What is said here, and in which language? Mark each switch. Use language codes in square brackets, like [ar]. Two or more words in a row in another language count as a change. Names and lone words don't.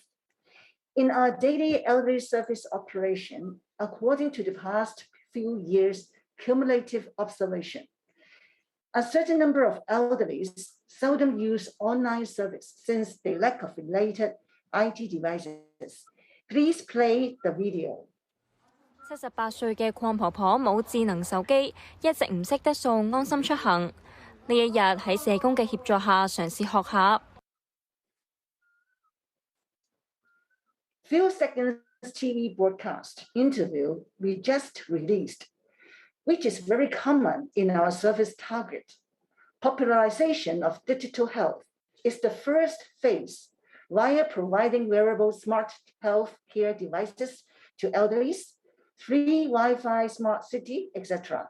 [en] In our daily elderly service operation, according to the past few years' cumulative observation, a certain number of elderlies seldom use online service since the lack of related IT devices. Please play the video. [yue] 78 歲嘅鄺婆婆冇智能手機，一直唔識得掃安心出行。呢一日喺社工嘅協助下，嘗試學下。 [en] Few seconds TV broadcast interview we just released, which is very common in our service target. Popularization of digital health is the first phase via providing wearable smart health care devices to elderlies, free Wi-Fi, smart city, etc.